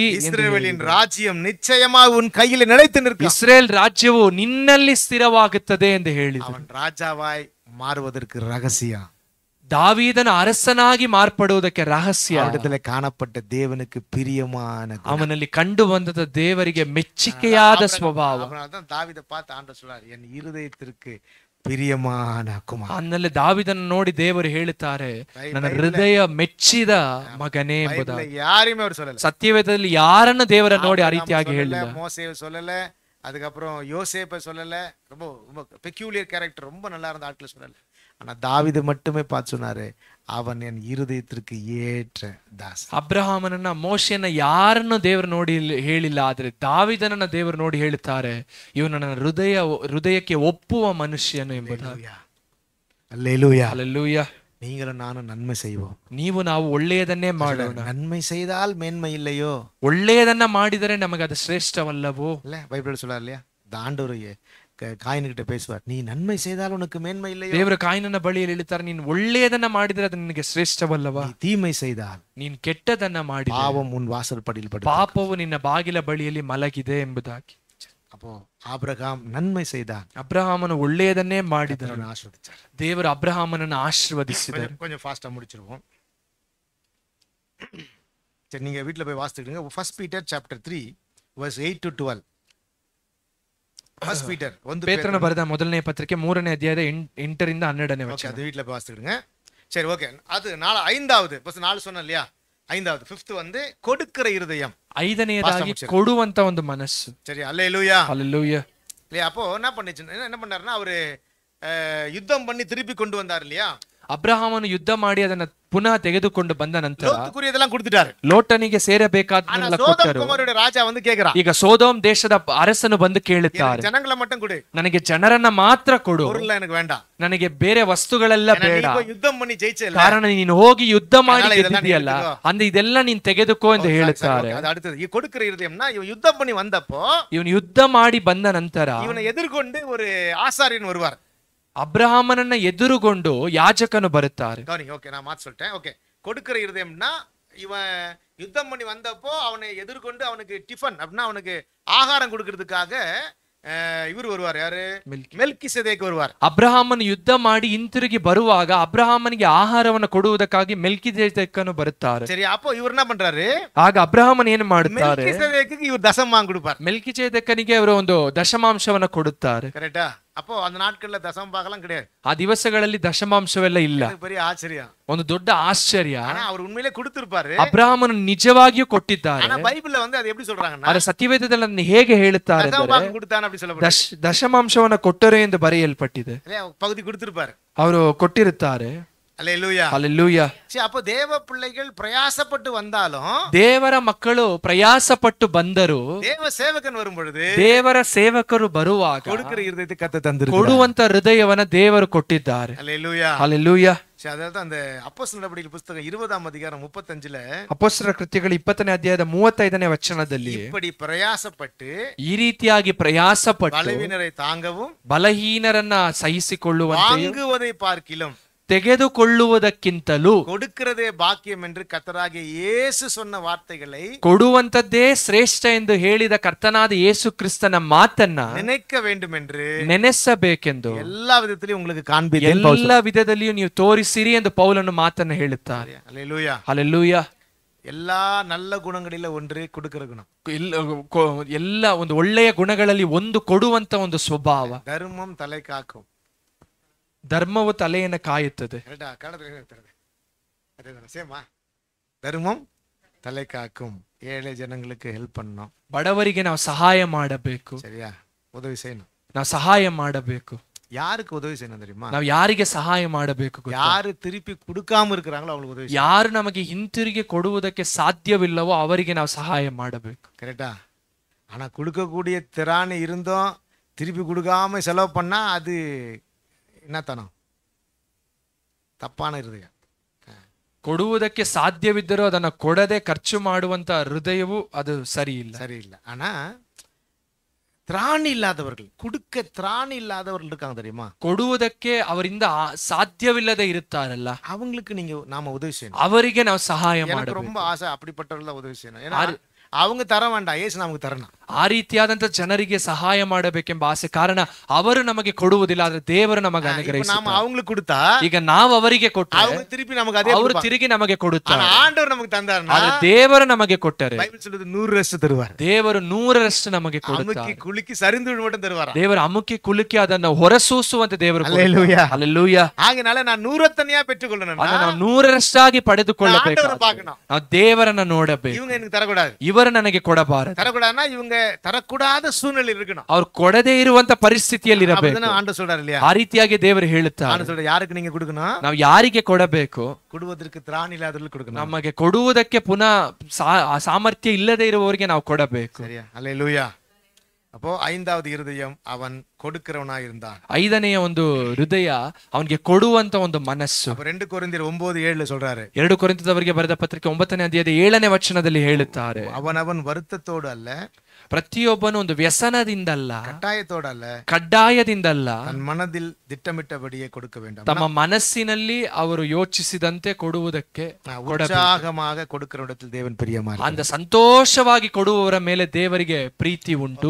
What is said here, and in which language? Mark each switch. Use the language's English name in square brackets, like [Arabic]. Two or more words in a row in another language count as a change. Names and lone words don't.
[Tamil] இஸ்ரவேலின் ராஜ்யம் நிச்சயமாக உன் கையில் நிலைத்து நிற்கும். [Kannada] ಇಸ್ರೇಲ್ ರಾಜ್ಯವು ನಿನ್ನಲ್ಲಿ ಸ್ಥಿರವಾಗುತ್ತದೆ ಎಂದು ಹೇಳಿದರು. [Tamil] அவன் ராஜாவாய் மாறுவதற்கு ரகசியம், [Kannada] ದಾವೀದನ ಅರಸನಾಗಿ ಮಾರ್ಪಡುವುದಕ್ಕೆ ರಹಸ್ಯ, [Tamil] அவரிடத்தில் காணப்பட்ட தேவனுக்கு பிரியமான குணம். [Kannada] ಅವನಲ್ಲಿ ಕಂಡು ಬಂದದ ದೇವರಿಗೆ ಮೆಚ್ಚಿಕೆಯಾದ ಸ್ವಭಾವ. [Tamil] அதனால்தான் தாவீதை பார்த்து ஆண்டவர் சொல்றார், என் இருதயத்திற்கு பிரியமான குமார். [Kannada] ಅನ್ನಲ್ಲಿ ದಾವಿದನ್ನು ನೋಡಿ ದೇವರು ಹೇಳುತ್ತಾರೆ, ನನ್ನ ಹೃದಯ ಮೆಚ್ಚಿದ ಮಗನೇ ಎಂಬುದಾಗಿ. [Tamil] யாரையுமே அவர் சொல்லல. [Kannada] ಸತ್ಯವೇದದಲ್ಲಿ ಯಾರನ್ನು ದೇವರ ನೋಡಿ ಆ ರೀತಿಯಾಗಿ ಹೇಳಿಲ್ಲ. [Tamil] மோசேவை சொல்லல, அதுக்கப்புறம் யோசேப்பை சொல்லல, ரொம்ப ரொம்ப [English] peculiar character, [Tamil] ரொம்ப நல்லா இருந்த ஆட்களை சொல்லல. ஆனா தாவீது மட்டுமே பார்த்து சொன்னாரு, அவன் என் இருதயத்திற்கு ஏற்ற தாசன். [Kannada] ಅಬ್ರಹಾಮನನ್ನ ಮೋಶೆಯನ್ನ ಯಾರನ್ನು ದೇವರು ನೋಡಿ ಹೇಳಿಲ್ಲ, ಆದ್ರೆ ದಾವಿದನನ್ನ ದೇವರು ನೋಡಿ ಹೇಳುತ್ತಾರೆ, ಇವನು ನನ್ನ ಹೃದಯಕ್ಕೆ ಒಪ್ಪುವ ಮನುಷ್ಯನು ಎಂಬುದಾಗಿ. [Tamil] அல்லேலூயா. [Kannada] ಹಲ್ಲೆಲೂಯಾ. [Tamil] நீங்களும் நானும் நன்மை செய்வோம். [Kannada] ನೀವು ನಾವು ಒಳ್ಳೆಯದನ್ನೇ ಮಾಡೋಣ. [Tamil] நன்மை செய்தால் மேன்மை இல்லையோ? [Kannada] ಒಳ್ಳೆಯದನ್ನ ಮಾಡಿದರೆ ನಮಗೆ ಅದು ಶ್ರೇಷ್ಠವಲ್ಲವೋ? [Tamil] இல்ல பைபிள் சொல்றாரு இல்லையா, இந்த ஆண்டவர் ಕಾಯಿನ್கிட்ட பேசுவார், நீ நன்மை செய்தால் உனக்கு மேன்மை இல்லையோ? [Kannada] ದೇವರ ಕಾಯಿನನ ಬಳಿಯಲ್ಲಿ ಹೇಳ್ತಾರೆ, ನೀನು ಒಳ್ಳೆಯದನ್ನ ಮಾಡಿದರೆ ಅದು ನಿನಗೆ ಶ್ರೇಷ್ಠವಲ್ಲವಾ? [Tamil] நீ தீமை செய்தால், [Kannada] ನೀನು ಕೆಟ್ಟದನ್ನ ಮಾಡಿ, [Tamil] பாவம் உன் வாசல் படியில் படும். [Kannada] ಪಾಪವು ನಿನ್ನ ಬಾಗಿಲ ಬಳಿಯಲ್ಲಿ ಮಲಗಿದೆ ಎಂಬುದಾಗಿ. [Tamil] அப்போ ஆபிரகாம் நன்மை செய்தான், [Kannada] ಅಬ್ರಹಾಮನು ಒಳ್ಳೆಯದನ್ನೇ ಮಾಡಿದನು, [Tamil] ஆசீர்வதிச்சார். [Kannada] ದೇವರು ಅಬ್ರಹಾಮನನ್ನು ಆಶೀರ್ವದಿಸಿದರು. [Tamil] கொஞ்சம் ஃபாஸ்டா முடிச்சிருவோம். சரி, நீங்க வீட்ல போய் வாசித்துக்கிடுங்க. [English] 1 Peter chapter 3 verse 8 to 12. 1 Peter [Kannada] ಪೇತ್ರನ ಬರೆದ ಮೊದಲನೇ ಪತ್ರಿಕೆ 3ನೇ ಅಧ್ಯಾಯದ 8ರಿಂದ 12ನೇ ವಚನ. [Tamil] அது வீட்ல போய் வாசித்துக்கிடுங்க. சரி, ஓகே. அது 5வது ஃபர்ஸ்ட் 4 சொன்னேன் இல்லையா, 5வது 5th கொடுக்கிற இருதயம். [Kannada] 5ನೇದಾಗಿ ಕೊಡುವಂತ ಒಂದು ಮನಸ್ಸು. [Tamil] சரி, அல்லேலூயா. ஹல்லேலூயா. இல்லையா, அப்போ என்ன பண்ணாருன்னா அவரு யுத்தம் பண்ணி திருப்பி கொண்டு வந்தார் இல்லையா. [Kannada] ಅಬ್ರಹಾಮನು ಯುದ್ಧ ಮಾಡಿ ಅದನ್ನ ಪುನಃ ತೆಗೆದುಕೊಂಡು ಬಂದ ನಂತರ [Tamil] லோத்துக்குரியதெல்லாம் கொடுத்துட்டாரு. [Kannada] ಲೋಟನಿಗೆ [Tamil] ஆனா [Kannada] ಸೇರಬೇಕಾದನ್ನೆಲ್ಲ [Tamil] சோதோம் [Kannada] ಕೊಟ್ಟರು. [Tamil] குமாரோட ராஜா வந்து கேக்குறான், [Kannada] ಈಗ ಸೋದೋಮ್ ದೇಶದ ಅರಸನು ಬಂದು ಕೇಳುತ್ತಾರೆ, [Tamil] ஜனங்களை மட்டும் கொடு, [Kannada] ನನಗೆ ಜನರನ್ನ ಮಾತ್ರ ಕೊಡು, [Tamil] பொருள் எனக்கு வேண்டாம். [Kannada] ನನಗೆ ಬೇರೆ ವಸ್ತುಗಳೆಲ್ಲ [Tamil] ஏன்னா [Kannada] ಬೇಡ, [Tamil] நீ போய் யுத்தம் பண்ணி ஜெயிச்சல, [Kannada] ಕಾರಣ ನೀನು ಹೋಗಿ ಯುದ್ಧ ಮಾಡಿ [Tamil] அதனால இதெல்லாம் நீ [Kannada] ಗೆದ್ದಿದೆಯಲ್ಲ, [Tamil] எடுத்துக்கோ. [Kannada] ಅಂದ್ರೆ ಇದೆಲ್ಲ ನೀನ್ ತೆಗೆದುಕೋ ಎಂದು ಹೇಳುತ್ತಾರೆ. [Tamil] அது அடுத்தது. இவன் கொடுக்கிற இருதயம்னா இவன் யுத்தம் பண்ணி வந்தப்போ [Kannada] ಇವನು ಯುದ್ಧ ಮಾಡಿ ಬಂದ ನಂತರ [Tamil] இவனை எதிர்கொண்டு ஒரு ஆசாரியன் வருவார். [Kannada] ಅಬ್ರಹಾಮನನ್ನ ಎದುರುಗೊಂಡು ಯಾಜಕನು ಬರುತ್ತಾರೆ. [Tamil] கவனிங்க, ஓகே நான் மாத்தி சொல்லிட்டேன். ஓகே, கொடுக்கிற இருதயம்னா இவன் யுத்தம் பண்ணி வந்தப்போ அவனை எதிர்கொண்டு அவனுக்கு டிஃபன் அப்படின்னா அவனுக்கு ஆகாரம் கொடுக்கறதுக்காக இவர் வருவார். யாரு? மெல்கிசேதேக் வருவார். [Kannada] ಅಬ್ರಹಾಮನು ಯುದ್ಧ ಮಾಡಿ ಹಿಂತಿರುಗಿ ಬರುವಾಗ ಅಬ್ರಹಾಮನಿಗೆ ಆಹಾರವನ್ನು ಕೊಡುವುದಕ್ಕಾಗಿ ಮೆಲ್ಕಿಸೇದೆಕನು ಬರುತ್ತಾರೆ. [Tamil] சரி, அப்போ இவர் என்ன பண்றாரு? [Kannada] ಆಗ ಅಬ್ರಹಾಮನ್ ಏನು ಮಾಡುತ್ತಾರೆ? [Tamil] மெல்கிசேதேக்கு இவர் தசமாம் கொடுப்பார். [Kannada] ಮೆಲ್ಕಿಸೇದೆಕನಿಗೆ ಅವರು ಒಂದು ದಶಮಾಂಶವನ್ನು ಕೊಡುತ್ತಾರೆ. [Tamil] கரெக்டா? அப்போ அந்த நாட்கள்ல தசம் பாகலாம் கிடையாது. [Kannada] ಆ ದಿವಸಗಳಲ್ಲಿ ದಶಮಾಂಶವೆಲ್ಲ ಇಲ್ಲ. [Tamil] இது பெரிய ஆச்சரியம். [Kannada] ಒಂದು ದೊಡ್ಡ ಆಶ್ಚರ್ಯ. [Tamil] ஆனா அவர் உண்மையிலே கொடுத்திருப்பாரு. [Kannada] ಅಬ್ರಹಾಮನು ನಿಜವಾಗಿಯೂ ಕೊಟ್ಟಿದ್ದಾರೆ. [Tamil] ஆனா ಬೈಬಲ್ல வந்து ಅದು எப்படி சொல்றாங்கன்னா, [Kannada] ಆದರೆ ಸತ್ಯವೇದದಲ್ಲಿ ಅದನ್ನು ಹೇಗೆ ಹೇಳುತ್ತಾರೆ [Tamil] தசம் [Kannada] ಅಂದರೆ [Tamil] பாகம் கொடுத்தான அப்படி சொல்லப்படுது. [Kannada] ದಶಮಾಂಶವನ್ನು ಕೊಟ್ಟರು ಎಂದು ಬರೆಯಲ್ಪಟ್ಟಿದೆ. [Tamil] இல்லையா? பகுதி கொடுத்திருப்பாரு. [Kannada] ಅವರು ಕೊಟ್ಟಿರುತ್ತಾರೆ. [Tamil] அல்லேலூயா. [Kannada] ಹಲ್ಲೆಲೂಯಾ. [Tamil] சரி, அப்போ தேவ பிள்ளைகள் பிரயாசப்பட்டு வந்தாலும், [Kannada] ದೇವರ ಮಕ್ಕಳು ಪ್ರಯಾಸಪಟ್ಟು ಬಂದರು, [Tamil] தேவ சேவகன் வரும் பொழுது [Kannada] ದೇವರ ಸೇವಕರು ಬರುವಾಗ [Tamil] கொடுக்கிற இருதயத்தை கத்த தந்திருக்கிறார். [Kannada] ಕೊಡುವಂತ ಹೃದಯವನ್ನ ದೇವರು ಕೊಟ್ಟಿದ್ದಾರೆ. [Tamil] அல்லேலூயா. [Kannada] ಹಲ್ಲೆಲೂಯಾ. [Tamil] சரி, அதாவது அந்த அப்போஸ்தலர் நடபடிகள் புத்தகம் 20ஆம் அதிகாரம் 35ல [Kannada] ಅಪೊಸ್ತಲರ ಕೃತ್ಯಗಳು 20ನೇ ಅಧ್ಯಾಯದ 35ನೇ ವಚನದಲ್ಲಿ [Tamil] இப்படி பிரயாசப்பட்டு [Kannada] ಈ ರೀತಿಯಾಗಿ ಪ್ರಯಾಸಪಟ್ಟು [Tamil] பலவீனரை தாங்கவும் [Kannada] ಬಲಹೀನರನ್ನ ಸಹಿಸಿಕೊಳ್ಳುವಂತೆ [Tamil] வாங்குவதை பார்க்கிலும் [Kannada] ತೆಗೆದುಕೊಳ್ಳುವುದಕ್ಕಿಂತಲೂ [Tamil] கொடுக்கிறதே பாக்கியம் என்று கர்த்தராகிய இயேசு சொன்ன வார்த்தைகளை [Kannada] ಕೊಡುವಂತದ್ದೇ ಶ್ರೇಷ್ಠ ಎಂದು ಹೇಳಿದ ಕರ್ತನಾದ ಯೇಸು ಕ್ರಿಸ್ತನ ಮಾತನ್ನ [Tamil] நினைக்க வேண்டும் என்று [Kannada] ನೆನೆಸಬೇಕೆಂದು [Tamil] எல்லா விதத்திலும் உங்களுக்கு காண்பித்தேன். [Kannada] ಎಲ್ಲ ವಿಧದಲ್ಲಿಯೂ ನೀವು ತೋರಿಸಿರಿ ಎಂದು ಪೌಲನು ಮಾತನ್ನು ಹೇಳುತ್ತಾರೆ. [Tamil] அல்லேலூயா. [Kannada] ಹಲ್ಲೆಲೂಯಾ. [Tamil] எல்லா நல்ல குணங்களில ஒன்று கொடுக்கிற குணம். [Kannada] ಎಲ್ಲ ಒಂದು ಒಳ್ಳೆಯ ಗುಣಗಳಲ್ಲಿ ಒಂದು ಕೊಡುವಂತ ಒಂದು ಸ್ವಭಾವ. [Tamil] தர்மம் தலை காக்கும். [Kannada] ಧರ್ಮವು ತಲೆಯನ್ನು ಕಾಯುತ್ತದೆ. [Tamil] சேமா, தர்மம் தலை காக்கும். ஏழை ஜனங்களுக்கு ஹெல்ப் பண்ணணும். [Kannada] ಬಡವರಿಗೆ ನಾವು ಸಹಾಯ ಮಾಡಬೇಕು. [Tamil] சரியா? உதவி செய்யணும். [Kannada] ನಾವು ಸಹಾಯ ಮಾಡಬೇಕು. [Tamil] யாருக்கு உதவி செய்யணும் தெரியுமா? [Kannada] ನಾವು ಯಾರಿಗೆ ಸಹಾಯ ಮಾಡಬೇಕು? [Tamil] யாரு திருப்பி கொடுக்காம இருக்கிறாங்களோ அவங்களுக்கு உதவி செய்யணும். [Kannada] ಯಾರು ನಮಗೆ ಹಿಂತಿರುಗಿ ಕೊಡುವುದಕ್ಕೆ ಸಾಧ್ಯವಿಲ್ಲವೋ ಅವರಿಗೆ ನಾವು ಸಹಾಯ ಮಾಡಬೇಕು. [Tamil] கரெக்டா? ஆனா கொடுக்கக்கூடிய திராணி இருந்தும் திருப்பி கொடுக்காம செலவு பண்ணா அது என்னத்தனம்? [Kannada] ತಪ್ಪಾன ಹೃದಯ. ಕೊಡುವುದಕ್ಕೆ ಸಾಧ್ಯವಿದ್ದರೂ ಅದನ್ನ ಕೊಡದೆ ಖರ್ಚು ಮಾಡುವಂತ ಹೃದಯವು ಅದು ಸರಿ ಇಲ್ಲ. [Tamil] ஆனா திராணி இல்லாதவர்கள், கொடுக்க திராணி இல்லாதவர்கள் இருக்காங்க தெரியுமா? [Kannada] ಕೊಡುವುದಕ್ಕೆ ಅವರಿಂದ ಸಾಧ್ಯವಿಲ್ಲದೆ ಇರುತ್ತಾರಲ್ಲ, [Tamil] அவங்களுக்கு நீங்க நாம உதவி செய்யணும். [Kannada] ಅವರಿಗೆ ನಾವು ಸಹಾಯ [Tamil] எனக்கு [Kannada] ಮಾಡಬೇಕು. [Tamil] ரொம்ப ஆசை அப்படிப்பட்டவர்கள் உதவி செய்யணும். ஏன்னா அவங்க தர வேண்டாம், ஏசு நமக்கு தரணும். [Kannada] ಆ ರೀತಿಯಾದಂತ ಜನರಿಗೆ ಸಹಾಯ ಮಾಡಬೇಕೆಂಬ ಆಸೆ. ಕಾರಣ ಅವರು ನಮಗೆ ಕೊಡುವುದಿಲ್ಲ, ಆದ್ರೆ ದೇವರು ನಮಗೆ ಅನುಗ್ರಹಿಸುತ್ತಾರೆ. [Tamil] நாம அவங்களுக்கு கொடுத்தா [Kannada] ಈಗ ನಾವು ಅವರಿಗೆ ಕೊಟ್ಟರೆ [Tamil] அவங்க திருப்பி நமக்கு அதே [Kannada] ಅವರು ತಿರುಗಿ ನಮಗೆ ಕೊಡುತ್ತಾರೆ. [Tamil] ஆண்டவர் நமக்கு தந்தாருன்னா, [Kannada] ಆದ್ರೆ ದೇವರು ನಮಗೆ ಕೊಟ್ಟರೆ [Tamil] பைபிள் சொல்லுது 100% தருவார். [Kannada] ದೇವರು 100% ನಮಗೆ ಕೊಡುತ್ತಾರೆ. [Tamil] அமுக்கி குலுக்கி சரிந்து மட்டும் தருவார். [Kannada] ದೇವರು ಅಮುಕಿ ಕುಲುಕಿ ಅದನ್ನು ಹೊರಸೂಸುವಂತೆ ದೇವರು [Tamil] அல்லேலூயா. [Kannada] ಹಲ್ಲೆಲೂಯಾ. [Tamil] ஆகையால நான் 100த்தனையா பெற்றுக்கொள்ளணும். [Kannada] ನಾವು 100%ಆಗಿ ಪಡೆದುಕೊಳ್ಳಬೇಕು. [Tamil] ஆண்டவரை பார்க்கணும். [Kannada] ನಾವು ದೇವರನ್ನ ನೋಡಬೇಕು. [Tamil] இவங்க எனக்கு தரக்கூடாது, [Kannada] ಇವರು ನನಗೆ ಕೊಡಬಾರದು. [Tamil] தரக்கூடாதுன்னா இவங்க தரக்கூடாத சூழ்நிலை இருக்கணும். [Kannada] ಅವ್ರು ಕೊಡದೇ ಇರುವಂತ ಪರಿಸ್ಥಿತಿಯಲ್ಲಿ ಇರಬೇಕು. [Tamil] அப்படிதான் ஆண்டவர் சொல்றாரு இல்லையா? [Kannada] ಆ ರೀತಿಯಾಗಿ ದೇವರು ಹೇಳುತ್ತಾರೆ. [Tamil] ஆண்டவர் சொல்ற யாருக்கு நீங்க கொடுக்கணும்? [Kannada] ನಾವು ಯಾರಿಗೆ ಕೊಡಬೇಕು? [Tamil] கொடுவதற்கு திராணி இல்லாதவர்களுக்கு கொடுக்கணும். [Kannada] ನಮಗೆ ಕೊಡುವುದಕ್ಕೆ ಪುನಃ ಸಾಮರ್ಥ್ಯ ಇಲ್ಲದೆ ಇರುವವರಿಗೆ ನಾವು ಕೊಡಬೇಕು. [Tamil] சரியா? அல்லேலூயா. அப்போ 5வது இருதயம் அவன் கொடுக்கிறவனாய் இருந்தான். [Kannada] 5ನೆಯ ಒಂದು ಹೃದಯ ಅವನಿಗೆ ಕೊಡುವಂತ ಒಂದು ಮನಸ್ಸು. [Tamil] 2 ಕೊರಿಂಥಿಯர் 9:7 சொல்றாரு. [Kannada] 2 ಕೊರಿಂಥದವರಿಗೆ ಬರೆದ ಪತ್ರಿಕೆ 9ನೇ ಅಧ್ಯಾಯದ 7ನೇ ವಚನದಲ್ಲಿ ಹೇಳುತ್ತಾರೆ, [Tamil] அவனவன் வருத்தத்தோடு அல்ல, [Kannada] ಪ್ರತಿಯೊಬ್ಬನು ಒಂದು ವ್ಯಸನದಿಂದಲ್ಲ, [Tamil] கட்டாயத்தோடு அல்ல, [Kannada] ಕಡ್ಡಾಯದಿಂದಲ್ಲ, [Tamil] தன் மனதில் திட்டமிட்டபடியே கொடுக்க வேண்டும். [Kannada] ತಮ್ಮ ಮನಸ್ಸಿನಲ್ಲಿ ಅವರು ಯೋಚಿಸಿದಂತೆ ಕೊಡುವುದಕ್ಕೆ [Tamil] உற்சாகமாக கொடுக்கிற இடத்தில் தேவன் பிரியமா இருக்கிறார். [Kannada] அந்த ಸಂತೋಷವಾಗಿ ಕೊಡುವವರ ಮೇಲೆ ದೇವರಿಗೆ ಪ್ರೀತಿ ಉಂಟು.